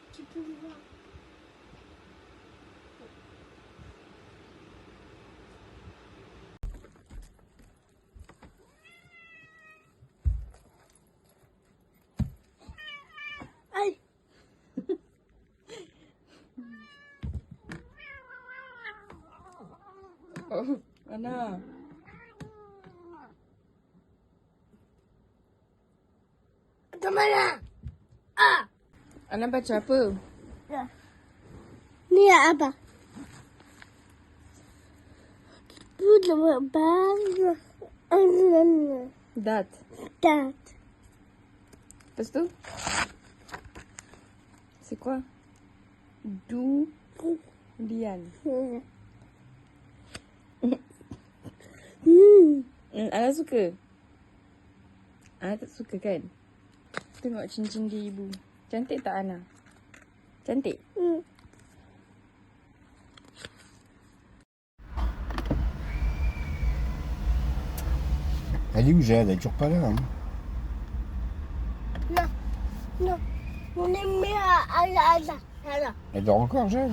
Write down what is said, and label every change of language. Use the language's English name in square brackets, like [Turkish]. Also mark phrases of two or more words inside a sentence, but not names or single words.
[Malay] Ay. Oh, Ana. Ke mana? Ah. Ana baca apa? Ni apa? Itu bang. Dat. Dat. Lepas tu? [French] C'est quoi? [Malay] Dian. Ana suka? Ana tak suka kan? Tengok cincin dia ibu. Cantik tak Ana? Cantik? [French] Elle est où, Jade? Elle est toujours pas là. Hein. Non. Non. On est mis à Elle dort encore, Jade?